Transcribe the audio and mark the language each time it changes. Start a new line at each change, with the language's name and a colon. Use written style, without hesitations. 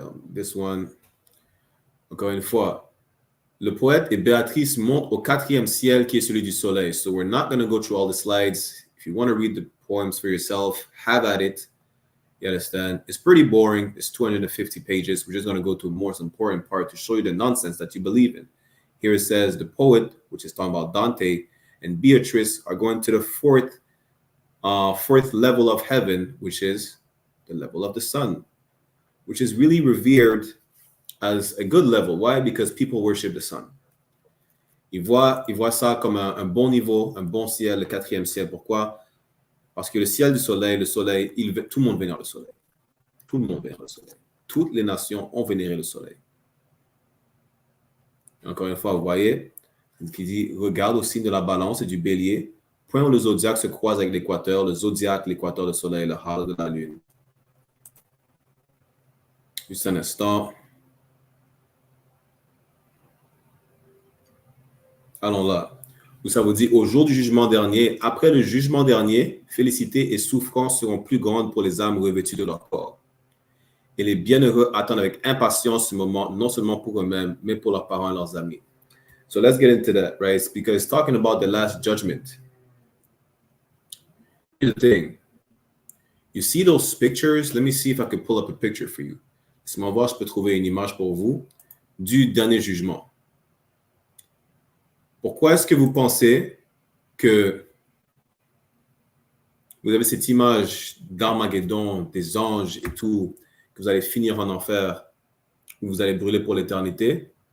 English: This one,
French: encore une fois, le poète et Béatrice montent au 4e ciel qui est celui du soleil.
English: So we're not going to go through all the slides. If you want to read the poems for yourself, have at it. You understand? It's pretty boring. It's 250 pages. We're just going to go to the most important part to show you the nonsense that you believe in. Here it says the poet, which is talking about Dante, and Beatrice are going to the fourth level of heaven, which is the level of the sun, which is really revered as a good level. Why? Because people worship the sun.
French: Ils voient ça comme un bon niveau, un bon ciel, le 4e ciel. Pourquoi? Parce que le ciel du soleil, tout le monde vénère le soleil. Tout le monde vénère le soleil. Toutes les nations ont vénéré le soleil. Encore une fois, vous voyez, qui dit, regarde au signe de la balance et du bélier, point où le zodiaque se croise avec l'équateur, le zodiaque, l'équateur, le soleil, le halo de la lune. Juste un instant. Allons là. Où ça vous dit, au jour du jugement dernier, après le jugement dernier, félicité et souffrance seront plus grandes pour les âmes revêtues de leur corps. Et les bienheureux attendent avec impatience ce moment, non seulement pour eux-mêmes, mais pour leurs parents et leurs amis.
English: So let's get into that, right? Because it's talking about the last judgment. Here's the thing. You see those pictures? Let me see if I can pull up a picture for you.
French: Laissez-moi voir si je peux trouver une image pour vous du dernier jugement. Pourquoi est-ce que vous pensez que vous avez cette image d'Armageddon, des anges et tout, que vous allez finir en enfer, où vous allez brûler pour l'éternité?